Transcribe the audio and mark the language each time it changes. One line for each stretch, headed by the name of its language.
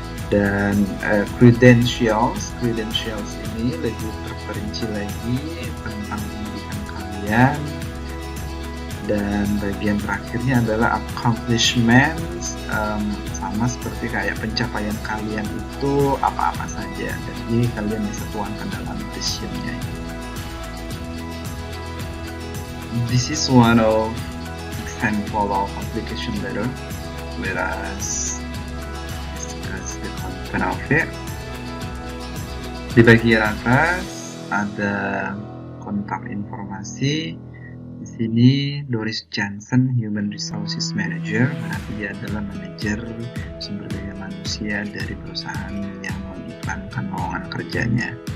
Indonesian: Dan credentials ini lebih terperinci lagi tentang pendidikan kalian. Dan bagian terakhirnya adalah accomplishments, sama seperti kayak pencapaian kalian itu apa-apa saja. Jadi kalian bisa tuangkan dalam resume-nya.
English: This is one of example of application letter, whereas the content of it.
Indonesian: Di bagian atas ada kontak informasi. Di sini Doris Johnson, Human Resources Manager, berarti dia adalah manajer sumber daya manusia dari perusahaan yang mengiklankan lowongan kerjanya.